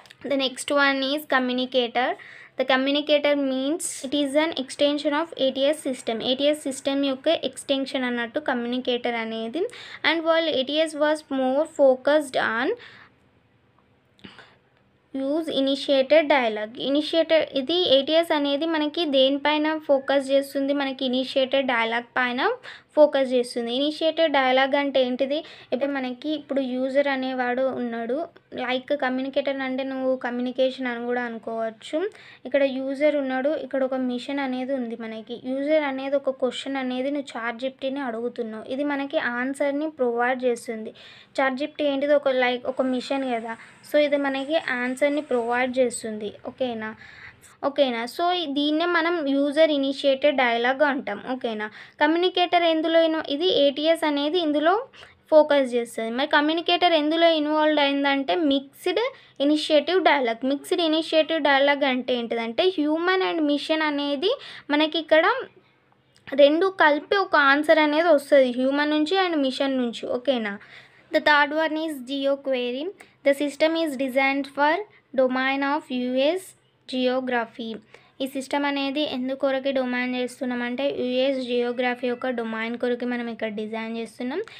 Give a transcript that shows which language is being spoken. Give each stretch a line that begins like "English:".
English: The next one is communicator. The communicator means it is an extension of ATS system.
Telugu: ATS system యొక్క extension అన్నట్టు communicator అనేది.
English: And while ATS was more focused on use initiated dialogue.
Telugu: ఇది ATS అనేది మనకి దేనిపైన focus చేస్తుంది, మనకి initiated dialogue పైన ఫోకస్ చేస్తుంది. ఇనిషియేటెడ్ డైలాగ్ అంటే ఏంటిది, ఇప్పుడు యూజర్ అనేవాడు ఉన్నాడు, లైక్ కమ్యూనికేటర్ అంటే నువ్వు కమ్యూనికేషన్ అని కూడా అనుకోవచ్చు. ఇక్కడ యూజర్ ఉన్నాడు, ఇక్కడ ఒక మిషన్ అనేది ఉంది మనకి. యూజర్ అనేది ఒక క్వశ్చన్ అనేది నువ్వు చాట్‌జిపిటిని అడుగుతున్నావు, ఇది మనకి ఆన్సర్ని ప్రొవైడ్ చేస్తుంది. చాట్‌జిపిటి ఏంటిది, ఒక మిషన్ కదా, సో ఇది మనకి ఆన్సర్ని ప్రొవైడ్ చేస్తుంది. ఓకేనా. సో దీన్నే మనం యూజర్ ఇనిషియేటెడ్ డైలాగ్ అంటాం. ఓకేనా. కమ్యూనికేటర్ ఇది ఏటీఎస్ అనేది ఇందులో ఫోకస్ చేస్తుంది. మరి కమ్యూనికేటర్ ఎందులో ఇన్వాల్వ్ అయిందంటే మిక్స్డ్ ఇనిషియేటివ్ డైలాగ్ అంటే ఏంటిదంటే హ్యూమన్ అండ్ మిషన్ అనేది మనకి ఇక్కడ రెండు కలిపి ఒక ఆన్సర్ అనేది వస్తుంది, హ్యూమన్ నుంచి అండ్ మిషన్ నుంచి. ఓకేనా.
English: The third one is GeoQuery. The system is designed for domain of US geography.
Telugu: ఈ సిస్టమ్ అనేది ఎందుకొరకు డొమైన్ చేస్తున్నామంటే యుఎస్ జియోగ్రఫీ యొక్క డొమైన్ కొరకు మనం ఇక్కడ డిజైన్ చేస్తున్నాం.